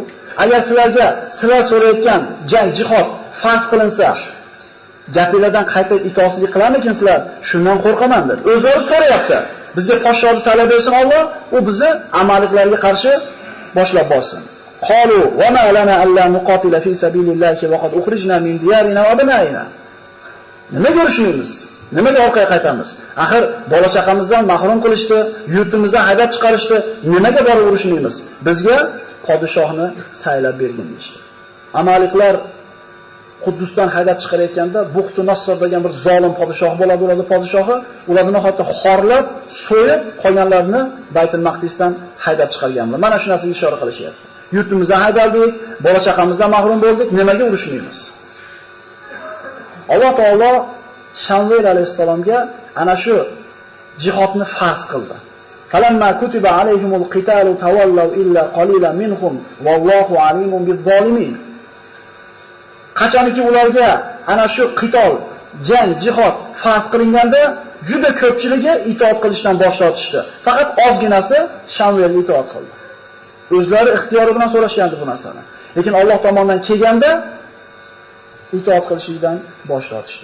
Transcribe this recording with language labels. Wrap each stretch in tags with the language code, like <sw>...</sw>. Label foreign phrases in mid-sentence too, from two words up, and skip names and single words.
<uz>Agar sizlar so'rayotgan jang, jihad farz qilinsa, gapinglardan qayta itoatsizlik qilarmikinsizlar? Shundan qo'rqaman deb. O'zlari so'rayapti. Bizga podshohni saylab bersin Alloh, u bizni amaliklarga qarshi boshlab borsin.</uz> <ar>قالوا وما لنا ألا نقاتل في سبيل الله وقد أخرجنا من ديارنا وأبنائنا.</ar> <uz>Nima ko'rishmaymiz? Nimaga orqaga qaytamiz? Axir bola chaqamizdan mahrum qilishdi, yurtimizdan haydab chiqarishdi. Nimaga borib urushmaymiz? Bizga podshohni saylab bergin deydi. Amaliklar Quddusdan haydab chiqarayotganda Buxtu Nasr degan bir zolim podshoh bo'ladi, ularning podshohi ularni nihoyatda xorlab, so'yib qolganlarni Baytul Maqdisdan haydab chiqarganlar. Mana shu narsaga ishora qilishyapti. Yurtimizdan haydaldik, bola chaqamizdan mahrum bo'ldik, nimaga urushmaymiz? Alloh taolo Shamuel alayhisalomga ana shu jihodni farz qildi.</uz> <ar>فلما كتب عليهم القتال تولوا إلا قليلا منهم والله عليم بالظالمين.</ar> <uz>Qachonki ularga ana shu qitol, jang, jihod farz qilinganda juda ko'pchiligi itoat qilishdan bosh tortishdi. Faqat ozginasi Shamuelga itoat qildi. O'zlari ixtiyori bilan so'rashgandi bu narsani. Lekin Alloh tomonidan kelganda itoat qilishdan bosh tortishdi.</uz>